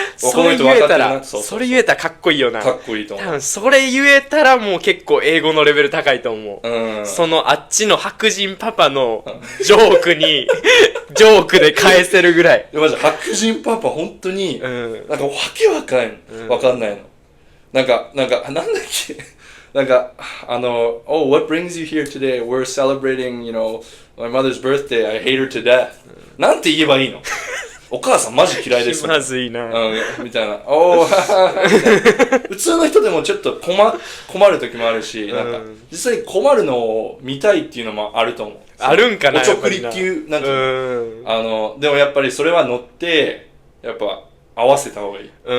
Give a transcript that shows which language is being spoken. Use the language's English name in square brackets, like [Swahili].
[Japanese] それ言えたら、それ言えたらかっこいいよな。かっこいいと思う。多分それ言えたらもう結構英語のレベル高いと思う。そのあっちの白人パパのジョークにジョークで返せるぐらい。マジ白人パパ本当に、なんかわけわかんないの。なんだっけなんか [English] Oh, what brings you here today? We're celebrating, my mother's birthday. I hate her to death. [Japanese] なんて言えばいいの？お母さんマジ嫌いです。まずいな。みたいな。おー普通の人でもちょっと困る時もあるし、なんか実際に困るのを見たいっていうのもあると思う。あるんかな。おちょくりっていう、なんていうの。でもやっぱりそれは乗って、やっぱ合わせた方がいい。